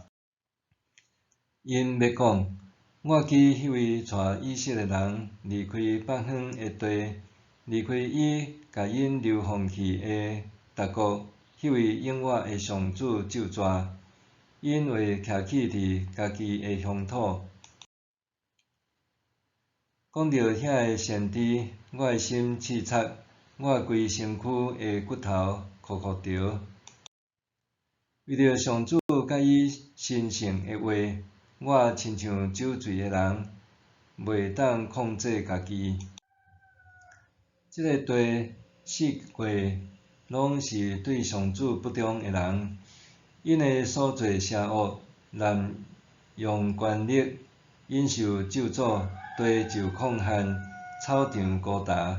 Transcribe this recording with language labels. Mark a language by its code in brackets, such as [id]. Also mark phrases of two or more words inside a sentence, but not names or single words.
[nan] 因要讲：我记迄位带以色列人离开北方的地，离开伊甲因流放去的达国，迄位永活的上主咒詛。因会徛起伫家己的乡土。讲到遐个先知，我的心刺插，我规身躯的骨头酷酷着。为着上主甲伊神圣的话，我亲像酒醉的人，袂当控制家己。即个地4月，拢是对上主不忠的人，因的所做邪恶，滥用权力，因受咒诅，地受况限，草场孤单。